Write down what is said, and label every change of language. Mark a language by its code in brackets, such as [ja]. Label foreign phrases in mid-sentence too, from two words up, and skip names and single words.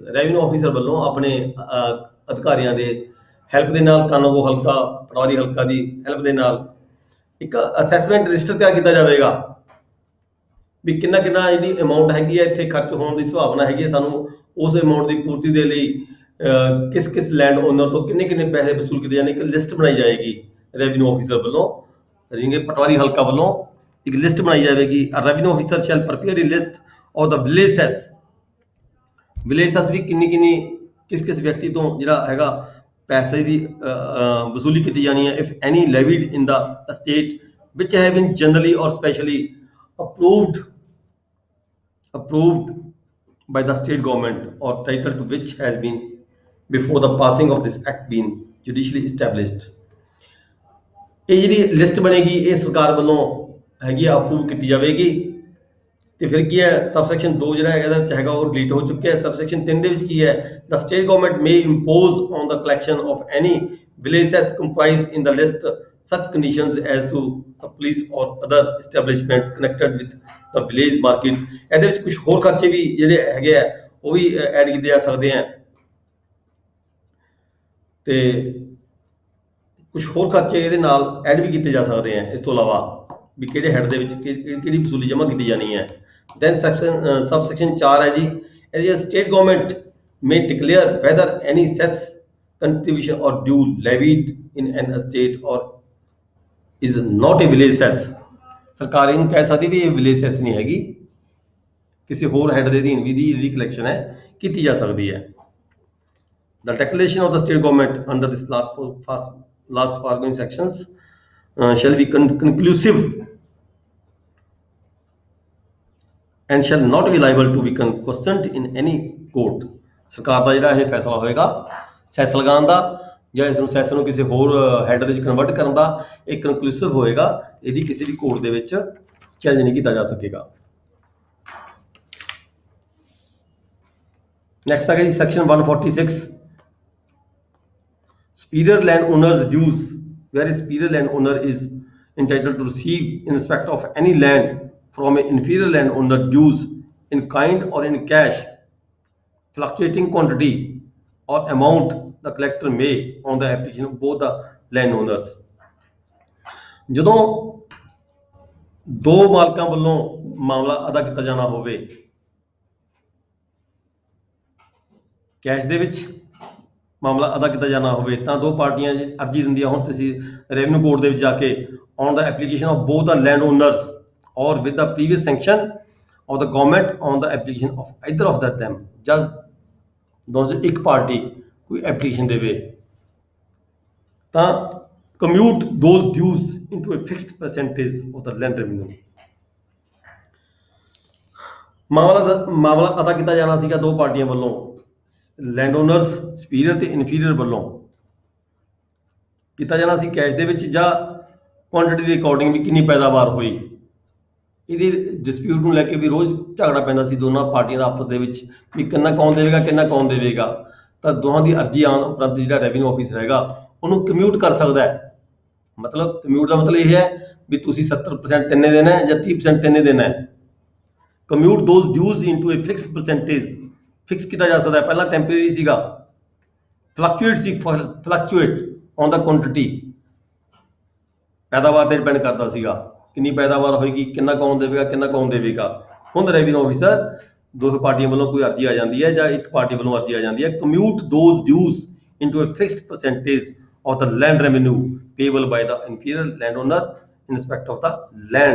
[en] revenue officer [pa] ਵੱਲੋਂ ਆਪਣੇ ਅਧਿਕਾਰੀਆਂ ਦੇ ਹੈਲਪ ਦੇ ਨਾਲ, ਕਾਨੂੰਗੋ ਹਲਕਾ, ਪਟਵਾਰੀ ਹਲਕਾ ਦੀ ਹੈਲਪ ਦੇ ਨਾਲ ਇੱਕ [en] assessment register [pa] ਤਿਆਰ ਕੀਤਾ ਜਾਵੇਗਾ ਵੀ ਕਿੰਨਾ ਕਿੰਨਾ ਜਿਹੜੀ ਅਮਾਊਂਟ ਹੈਗੀ ਹੈ ਇੱਥੇ ਖਰਚ ਹੋਣ ਦੀ ਸੰਭਾਵਨਾ ਹੈਗੀ ਹੈ, ਸਾਨੂੰ ਉਸ ਅਮਾਊਂਟ ਦੀ ਪੂਰਤੀ ਦੇ ਲਈ ਕਿਸ ਕਿਸ [en] land owner [pa] ਤੋਂ ਕਿੰਨੇ ਕਿੰਨੇ ਪੈਸੇ ਵਸੂਲ ਕੀਤੇ ਜਾਣੇ, ਇੱਕ ਲਿਸਟ ਬਣਾਈ ਜਾਏਗੀ [en] revenue officer [pa] ਵੱਲੋਂ, ਜਿਵੇਂ ਪਟਵਾਰੀ ਹਲਕਾ ਵੱਲੋਂ ਇੱਕ ਲਿਸਟ ਬਣਾਈ ਜਾਵੇਗੀ। [en] Revenue officer shall prepare a list of the village cess. village cess [pa] ਵੀ ਕਿੰਨੀ ਕਿੰਨੀ ਕਿਸ ਕਿਸ ਵਿਅਕਤੀ ਤੋਂ ਜਿਹੜਾ ਹੈਗਾ ਪੈਸੇ ਦੀ ਵਸੂਲੀ ਕੀਤੀ ਜਾਣੀ ਹੈ। [en] If any levied in the state ਵਿਚ have been generally or specially approved by the state government or title to which has been before the passing of this act been judicially established। [pa] ਇਹ ਜਿਹੜੀ ਲਿਸਟ ਬਣੇਗੀ ਇਹ ਸਰਕਾਰ ਵੱਲੋਂ ਹੈਗੀ ਆ ਅਪਰੂਵ ਕੀਤੀ ਜਾਵੇਗੀ। ਤੇ ਫਿਰ ਕੀ ਹੈ, ਸਬਸੈਕਸ਼ਨ 2 ਜਿਹੜਾ ਹੈਗਾ ਇਹਦੇ ਵਿੱਚ ਹੈਗਾ ਉਹ ਡਿਲੀਟ ਹੋ ਚੁੱਕਿਆ ਹੈ। ਸਬਸੈਕਸ਼ਨ 3 ਦੇ ਵਿੱਚ ਕੀ ਹੈ, [en] the state government may impose on the collection of any village cess comprised in the list such conditions as to the police or other establishments connected with the village market। [pa] ਇਹਦੇ ਵਿੱਚ ਕੁਝ ਹੋਰ ਖਰਚੇ ਵੀ ਜਿਹੜੇ ਹੈਗੇ ਆ ਉਹ ਵੀ ਐਡ ਕੀਤੇ ਜਾ ਸਕਦੇ ਆ ਤੇ ਕੁਝ ਹੋਰ ਖਰਚੇ ਇਹਦੇ ਨਾਲ ਐਡ ਵੀ ਕੀਤੇ ਜਾ ਸਕਦੇ ਆ ਇਸ ਤੋਂ ਇਲਾਵਾ ਵੀ ਕਿਹੜੇ ਹੈਡ ਦੇ ਵਿੱਚ ਕਿਹੜੀ ਵਸੂਲੀ ਜਮ੍ਹਾਂ ਕੀਤੀ ਜਾਣੀ ਹੈ। [en] Then subsection 4 [pa] ਹੈ ਜੀ, ਇਹਦੀ [en] state government may declare whether any cess contribution or due levied in an estate or is not a village cess। [pa] ਸਰਕਾਰ ਇਹਨੂੰ ਕਹਿ ਸਕਦੀ ਵੀ ਇਹ [en] village cess [pa] ਨਹੀਂ ਹੈਗੀ, ਕਿਸੇ ਹੋਰ ਹੈਡ ਦੇ ਅਧੀਨ ਵੀ ਦੀ ਜਿਹੜੀ ਕਲੈਕਸ਼ਨ ਹੈ ਕੀਤੀ ਜਾ ਸਕਦੀ ਹੈ। [en] The declaration of the state government under this last foregoing sections shall be conclusive and shall not be liable to be questioned in any court। [pa] ਸਰਕਾਰ ਦਾ ਜਿਹੜਾ ਇਹ ਫੈਸਲਾ ਹੋਏਗਾ ਸੈਸ ਲਗਾਉਣ ਦਾ ਜਾਂ ਇਸ ਨੂੰ ਸੈਸ ਨੂੰ ਕਿਸੇ ਹੋਰ ਹੈਡ ਦੇ ਵਿੱਚ ਕਨਵਰਟ ਕਰਨ ਦਾ, ਇਹ ਕਨਕਲੂਸਿਵ ਹੋਏਗਾ, ਇਹਦੀ ਕਿਸੇ ਵੀ ਕੋਰਟ ਦੇ ਵਿੱਚ ਚੈਲੰਜ ਨਹੀਂ ਕੀਤਾ ਜਾ ਸਕੇਗਾ। [en] ਨੈਕਸਟ [pa] ਆ ਗਿਆ ਜੀ [en] ਸੈਕਸ਼ਨ 146 superior landowners dues, where a superior landowner is entitled to receive in respect of any land from an inferior landowner dues in kind or in cash, fluctuating quantity or amount the collector may on the application of both the landowners। [pa] ਜਦੋਂ ਦੋ ਮਾਲਕਾਂ ਵੱਲੋਂ ਮਾਮਲਾ ਅਦਾ ਕੀਤਾ ਜਾਣਾ ਹੋਵੇ ਕੈਸ਼ ਦੇ ਵਿੱਚ ਮਾਮਲਾ ਅਦਾ ਕੀਤਾ ਜਾਣਾ ਹੋਵੇ ਤਾਂ ਦੋ ਪਾਰਟੀਆਂ ਅਰਜੀ ਦਿੰਦੀਆਂ ਹੁਣ ਤੁਸੀਂ [en] revenue court [pa] ਦੇ ਵਿੱਚ ਜਾ ਕੇ [en] on the application of both the landowners or with the previous sanction of the government on the application of either of them। [pa] ਜਦ ਦੋਨੋਂ ਇੱਕ ਪਾਰਟੀ ਕੋਈ ਐਪਲੀਕੇਸ਼ਨ ਦੇਵੇ ਤਾਂ [en] commute those dues into a fixed percentage of the land revenue। [pa] ਮਾਮਲਾ ਅਦਾ ਕੀਤਾ ਜਾਣਾ ਸੀਗਾ ਦੋ ਪਾਰਟੀਆਂ ਵੱਲੋਂ, [en] land owners superior [pa] ਤੇ ਇਨਫੀਰੀਅਰ ਵੱਲੋਂ ਕੀਤਾ ਜਾਣਾ ਸੀ ਕੈਸ਼ ਦੇ ਵਿੱਚ ਜਾਂ ਕੁਆਂਟੀਟੀ ਦੇ ਅਕੋਰਡਿੰਗ ਵੀ ਕਿੰਨੀ ਪੈਦਾਵਾਰ ਹੋਈ। ਇਹਦੀ ਡਿਸਪਿਊਟ ਨੂੰ ਲੈ ਕੇ ਵੀ ਰੋਜ਼ ਝਗੜਾ ਪੈਂਦਾ ਸੀ ਦੋਨਾਂ ਪਾਰਟੀਆਂ ਦਾ ਆਪਸ ਦੇ ਵਿੱਚ ਵੀ ਕਿੰਨਾ ਕੌਣ ਦੇਵੇਗਾ ਕਿੰਨਾ ਕੌਣ ਦੇਵੇਗਾ। ਤਾਂ ਦੋਹਾਂ ਦੀ ਅਰਜੀ ਆਉਣ ਉਪਰੰਤ ਜਿਹੜਾ ਰੈਵਨਿਊ ਆਫਿਸਰ ਹੈਗਾ ਉਹਨੂੰ ਕਮਿਊਟ ਕਰ ਸਕਦਾ ਹੈ [hi] मतलब कम्यूट का मतलब यह है भी तुसी 70% तिन्ने देना है या 30% तिन्ने देना है। [en] commute those dues into a fix percentage, [hi] फिक्स किया जा सकता है, पहला टैंपरेरी सीगा, [en] fluctuate on the quantity, [pa] पैदावार ਤੇ ਡਿਪੈਂਡ ਕਰਦਾ ਸੀਗਾ ਕਿੰਨੀ ਪੈਦਾਵਾਰ ਹੋਏਗੀ, ਕਿੰਨਾ ਕੌਣ ਦੇਵੇਗਾ, ਕਿੰਨਾ ਕੌਣ ਦੇਵੇਗਾ। ਹੁਣ [en] revenue officer [pa] ਦੋ ਪਾਰਟੀਆਂ ਵੱਲੋਂ ਕੋਈ ਅਰਜ਼ੀ ਆ ਜਾਂਦੀ ਹੈ ਜਾਂ ਇੱਕ ਪਾਰਟੀ ਵੱਲੋਂ ਅਰਜ਼ੀ ਆ ਜਾਂਦੀ ਹੈ, [en] commute those dues into a fixed percentage of the land revenue payable by the inferior land owner in respect of the land.